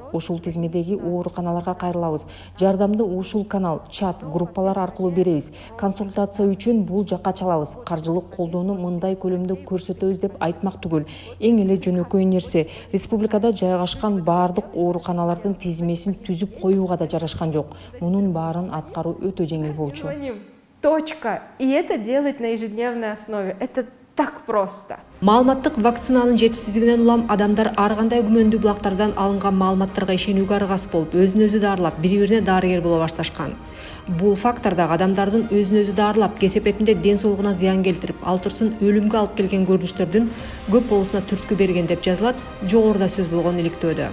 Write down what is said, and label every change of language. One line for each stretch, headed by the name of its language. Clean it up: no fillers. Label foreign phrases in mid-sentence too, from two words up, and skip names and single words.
Kyrgyz: Ушул тизмедеги ооруканаларга жардамды ушул канал, чат, группалар аркылуу беребиз. Консультация үчүн бул жакка чалабыз. Каржылык колдоону мындай көлөмдө көрсөтөбүз деп айтмак түгүл. Эң эле жөнөкөй нерсе, республикада жайгашкан баардык ооруканалардын тизмесин түзүп коюуга да жарашкан жок. Мунун баарын аткаруу өтө жеңил болчу.
Russian: Точка. И это делать на ежедневной основе. Это так просто.
Kyrgyz: Маалыматтык вакцинанын жетишсиздигинен улам адамдар ар кандай күмөндүү булактардан алынган маалыматтарга ишенүүгө аргасыз болуп, өзүн өзү дарылап, бири-бирине дарыгер боло башташкан. Бул фактор дагы адамдардын өзүн өзү дарылап, кесепетинде ден соолугуна зыян келтирип, ал турсун өлүмгө алып келген көрүнүштөрдүн көп болусуна түрткү берген деп жазылат жогоруда сөз болгон иликтөөдө.